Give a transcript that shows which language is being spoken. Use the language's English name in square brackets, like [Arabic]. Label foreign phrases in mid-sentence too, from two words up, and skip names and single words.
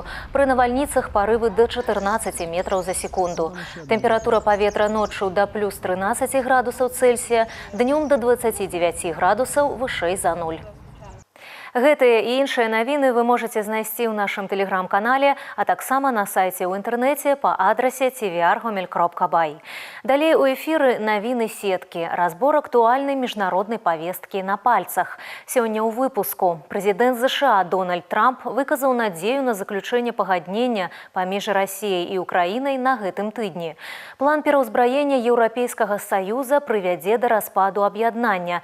[Belarusian] Пры навальніцах парывы да 14 метраў за секунду. Тэмпература паветра ноччу да плюс 13 градусаў Цельсія, днём да 29 градусаў вышэй за 0. Гэтыя і іншыя навіны вы можаце знайсці ў нашым тэлеграм-канале, а таксама на сайце ў інтэрнэце па адрасе tvr.gomel.by. Далей у эфіры навіны сеткі, разбор актуальнай міжнароднай павесткі на пальцах. Сёння ў выпуску прэзідэнт ЗША Дональд Трамп выказаў надзею на заключэнне пагаднення паміж Расіяй і Украінай на гэтым тыдні. План пераўзбраення Еўрапейскага Саюза прывядзе да распаду аб'яднання.